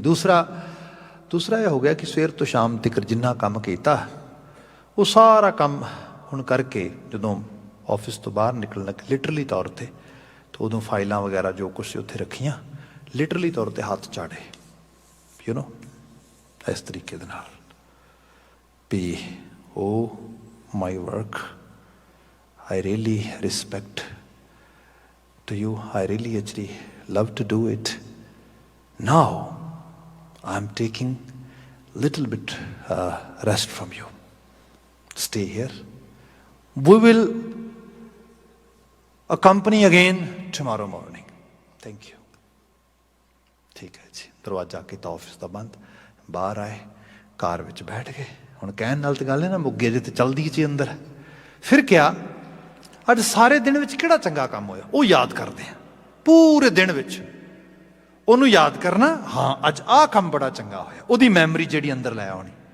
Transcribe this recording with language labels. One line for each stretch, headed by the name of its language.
Punjabi: ਦੂਸਰਾ ਇਹ ਹੋ ਗਿਆ ਕਿ ਸਵੇਰ ਤੋਂ ਸ਼ਾਮ ਤੱਕ ਜਿੰਨਾ ਕੰਮ ਕੀਤਾ, ਉਹ ਸਾਰਾ ਕੰਮ ਹੁਣ ਕਰਕੇ ਜਦੋਂ ਆਫਿਸ ਤੋਂ ਬਾਹਰ ਨਿਕਲਣ ਲੱਗੇ ਲਿਟਰਲੀ ਤੌਰ 'ਤੇ, ਤਾਂ ਉਦੋਂ ਫਾਈਲਾਂ ਵਗੈਰਾ ਜੋ ਕੁਛ ਉੱਥੇ ਰੱਖੀਆਂ, ਲਿਟਰਲੀ ਤੌਰ 'ਤੇ ਹੱਥ ਚਾੜੇ, ਇਸ ਤਰੀਕੇ ਦੇ ਨਾਲ ਵੀ
English: Oh my work, I really respect to you, I really actually love to do it. Now I am taking little bit rest from you. Stay here. We will accompany again tomorrow morning. Thank you.
Punjabi: ਠੀਕ ਹੈ ਜੀ। ਦਰਵਾਜ਼ਾ ਕੀਤਾ office ਦਾ ਬੰਦ, ਬਾਹਰ ਆਏ, ਕਾਰ ਵਿੱਚ ਬੈਠ ਗਏ। ਹੁਣ ਕਹਿਣ ਨਾਲ ਤਾਂ ਗੱਲ ਹੈ ਨਾ ਮੁੱਗੇ ਜੇ ਤੇ ਚਲਦੀ ਚ ਅੰਦਰ। ਫਿਰ ਕਿਹਾ ਅੱਜ ਸਾਰੇ ਦਿਨ ਵਿੱਚ ਕਿਹੜਾ ਚੰਗਾ ਕੰਮ ਹੋਇਆ ਉਹ ਯਾਦ ਕਰਦੇ ਆ। ਪੂਰੇ ਦਿਨ ਵਿੱਚ ਉਹਨੂੰ ਯਾਦ ਕਰਨਾ, ਹਾਂ ਅੱਜ ਆਹ ਕੰਮ ਬੜਾ ਚੰਗਾ ਹੋਇਆ, ਉਹਦੀ ਮੈਮਰੀ ਜਿਹੜੀ ਅੰਦਰ ਲੈ ਆਉਣੀ।